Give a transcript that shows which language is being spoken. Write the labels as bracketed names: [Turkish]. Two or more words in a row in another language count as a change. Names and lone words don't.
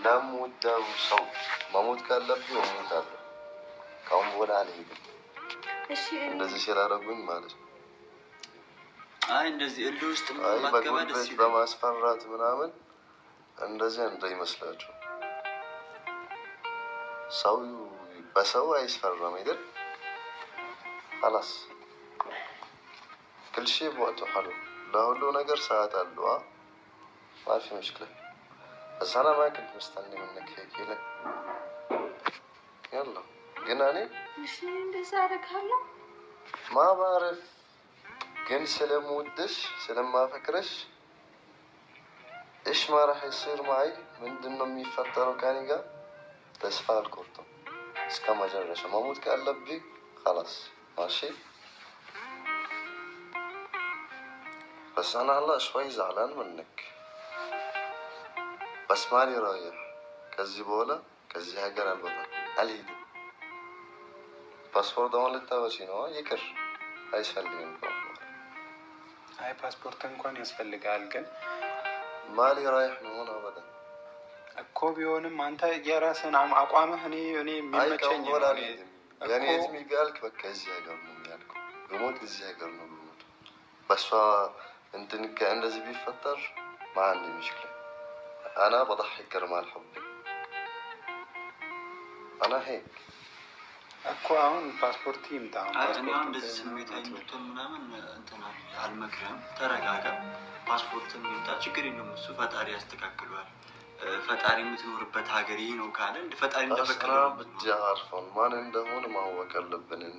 [Amharic] ለምወደው ሰው መሞት ካለብኝ እሞታለሁ። ካሁን በኋላ አልሄድም። እሺ እንደዚህ ስላደረጉኝ ማለት ነው። አይ እንደዚህ እልህ ውስጥ በጉልበት በማስፈራት ምናምን እንደዚህ እንዳይመስላችሁ። ሰው በሰው አይስፈራም አይደል? [Arabic] خلاص كل شيء بوقته حلو لهولو [Amharic] ነገር ሰዓት አለው [Arabic] ما في مشكلة بس انا ما كنت مستني منك هيك لك يلا [Amharic] ግን እኔ እሺ እንደዛ አደርጋለሁ። [Arabic] ما بعرف [Amharic] ግን ስለምወድሽ ስለማፈቅርሽ [Arabic] ايش ما راح يصير معي [Amharic] ምንድነው የሚፈጠረው ከኔ ጋር ተስፋ አልቆርጥም እስከ መጨረሻ መሞት ካለብኝ [Arabic] خلاص ماشي بس انا هلا شوي زعلان منك بس مالي رايح [Amharic] ከዚህ በኋላ ከዚህ ሀገር አልወጣም አልሄድም ፓስፖርት አሁን ልታወጪ ነው ይቅር አይፈልግም አይ ፓስፖርት እንኳን ያስፈልጋል ግን [Arabic] مالي رايح [Amharic] ነው አበደ እኮ ቢሆንም አንተ የራስህን አቋምህ እኔ የሚመቸኝ ነው ያኔ እድሜ ቢያልክ በቃ እዚህ ሀገር ነው የሚያልከው በሞት እዚህ ሀገር ነው የሚሞት በሷ እንትን እንደዚህ ቢፈጠር ማን ይምሽክለ [Arabic] انا بضحي كرمال حبي انا هيك [Amharic] እኮ አሁን ፓስፖርት ይምጣ። እኔ አሁን እንደዚህ ስሜታዊ እንድትሆን ምናምን እንትን አልመክርም። ተረጋጋ። ፓስፖርትም ይምጣ ችግር የለውም። እሱ ፈጣሪ ያስተካክለዋል። ፈጣሪ የምትኖርበት ሀገር ይህ ነው ካለ እንደ ፈጣሪ እንደፈቀደው ብቻ አርፈን ማን እንደሆነ ማወቅ አለብን። እንዲ